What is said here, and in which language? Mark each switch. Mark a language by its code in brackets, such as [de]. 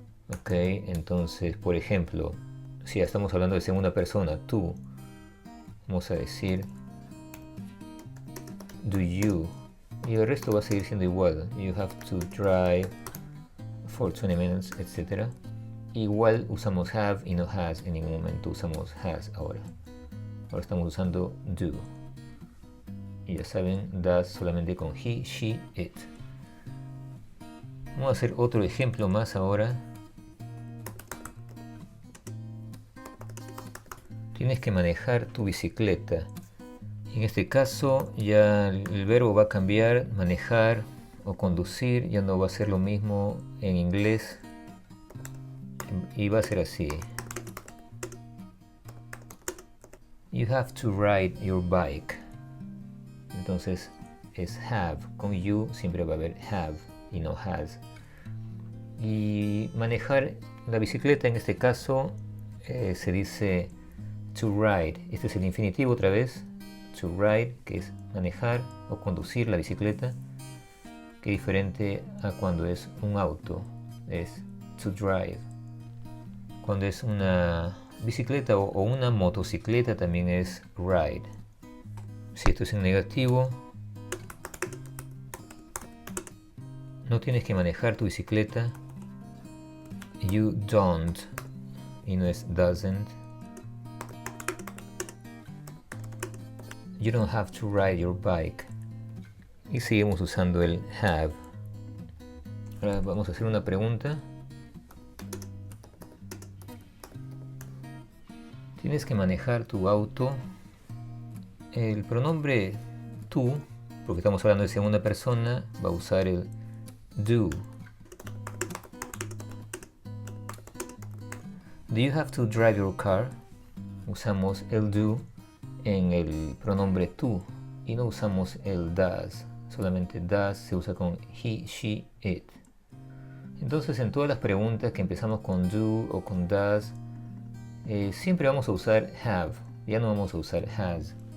[es] Ok, entonces, por ejemplo, si ya estamos hablando de segunda persona, tú, vamos a decir do you, y el resto va a seguir siendo igual. [en] You have to drive for 20 minutes, etc. [es] Igual usamos have y no has, en ningún momento usamos has ahora. Ahora estamos usando do. Y ya saben, does solamente con he, she, it. Vamos a hacer otro ejemplo más ahora. Tienes que manejar tu bicicleta. En este caso ya el verbo va a cambiar, manejar o conducir, ya no va a ser lo mismo en inglés y va a ser así. [en] You have to ride your bike. [es] Entonces es have, con you siempre va a haber have y no has. Y manejar la bicicleta en este caso se dice to ride. Este es el infinitivo otra vez, to ride, que es manejar o conducir la bicicleta, que es diferente a cuando es un auto, es to drive. Cuando es una bicicleta o una motocicleta también es ride. Si esto es en negativo, no tienes que manejar tu bicicleta. [en] You don't, [es] y no es [en] doesn't. You don't have to ride your bike. [es] Y seguimos usando el have. Ahora vamos a hacer una pregunta. Tienes que manejar tu auto. El pronombre tú, porque estamos hablando de segunda persona, va a usar el do. [en] Do you have to drive your car? [es] Usamos el do en el pronombre tú y no usamos el does. Solamente does se usa con he, she, it. Entonces en todas las preguntas que empezamos con do o con does, siempre vamos a usar have, ya no vamos a usar has.